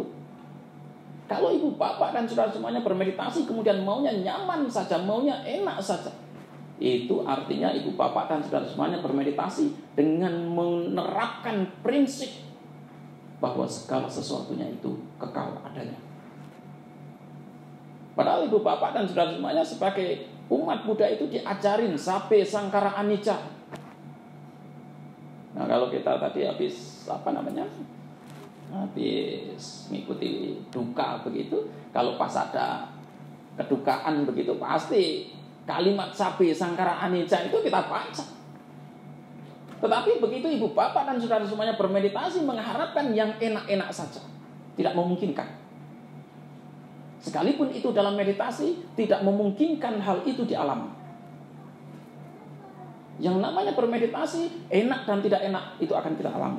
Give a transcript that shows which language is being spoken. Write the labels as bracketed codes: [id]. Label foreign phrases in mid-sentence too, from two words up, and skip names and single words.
[id] Kalau ibu bapak dan saudara semuanya bermeditasi kemudian maunya nyaman saja, maunya enak saja, itu artinya ibu bapak dan saudara semuanya bermeditasi dengan menerapkan prinsip bahwa segala sesuatunya itu kekal adanya. Padahal ibu bapak dan saudara semuanya sebagai umat Buddha itu diajarin [pi] sape sangkara anicca. [id] Nah, kalau kita tadi habis habis mengikuti duka begitu, kalau pas ada kedukaan begitu pasti kalimat [pi] sape sangkara anicca [id] itu kita baca. Tetapi begitu ibu bapak dan saudara semuanya bermeditasi mengharapkan yang enak-enak saja, tidak memungkinkan. Sekalipun itu dalam meditasi tidak memungkinkan hal itu dialami. Yang namanya bermeditasi, enak dan tidak enak itu akan kita alami.